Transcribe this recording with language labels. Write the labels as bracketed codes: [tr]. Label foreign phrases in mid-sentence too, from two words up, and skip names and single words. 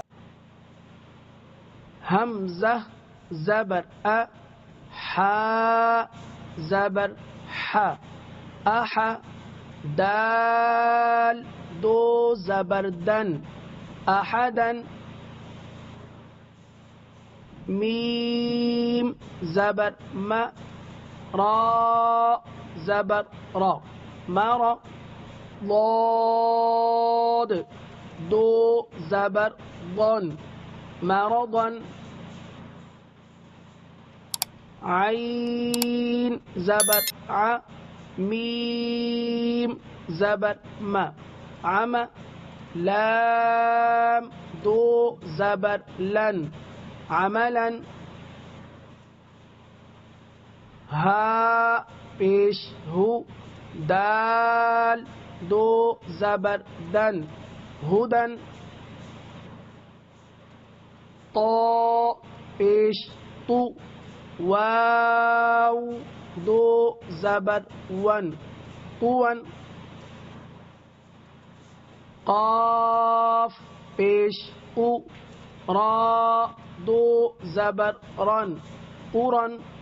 [ur] حمزہ زبر ا، حا زبر ح، اح، دال دو زبر دن، احدن، میم زبر م، را زبر را، مر، ضاد دو زبر ضن، مرضن، عین زبر ع، میم زبر م، عم، لام دو زبر لن، عملا، ہا پیش ہو، دال دو زبر دن، ہدن، طا پیش تو، واو دو زبر ون، طون، قاف پیش قو، را دو زبر رن، قرن،